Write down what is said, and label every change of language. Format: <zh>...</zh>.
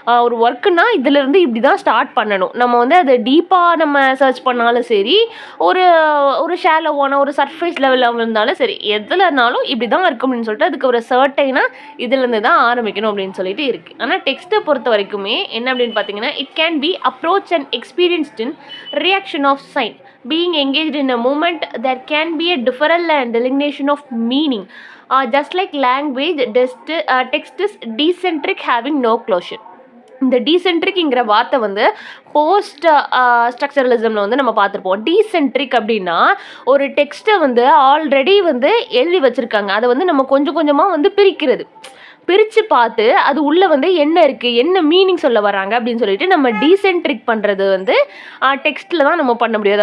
<ta>ஒரு ஒர்க்குனா இதிலிருந்து இப்படி தான் ஸ்டார்ட் பண்ணணும். நம்ம வந்து அதை டீப்பாக நம்ம சர்ச் பண்ணாலும் சரி, ஒரு ஷேலோவான ஒரு சர்ஃபேஸ் லெவலில் இருந்தாலும் சரி, எதுலனாலும் இப்படி தான் இருக்கும் அப்படின்னு சொல்லிட்டு அதுக்கு ஒரு சர்டைனாக இதுலேருந்து தான் ஆரம்பிக்கணும் அப்படின்னு சொல்லிட்டு இருக்குது. ஆனால் டெக்ஸ்ட்டை பொறுத்த வரைக்குமே என்ன அப்படின்னு பார்த்தீங்கன்னா,</ta> <en>It can be approach and experienced in reaction of sign. Being engaged in a moment, there can be a different delineation of meaning. Just like language, text is decentric, having no closure.</en> <ta>இந்த டீசென்ட்ரிக்ங்கிற வார்த்தை வந்து post ஸ்ட்ரக்சரலிசமில் வந்து நம்ம பார்த்துருப்போம். டீசென்ட்ரிக் அப்படின்னா ஒரு டெக்ஸ்ட்டை வந்து ஆல்ரெடி வந்து எழுதி வச்சுருக்காங்க. அதை வந்து நம்ம கொஞ்சம் கொஞ்சமாக வந்து பிரித்து பார்த்து அது உள்ளே வந்து என்ன இருக்குது, என்ன மீனிங் சொல்ல வராங்க அப்படின்னு சொல்லிட்டு நம்ம டீசென்ட்ரிக் பண்ணுறது வந்து டெக்ஸ்ட்டில் தான் நம்ம பண்ண முடியாது.</ta>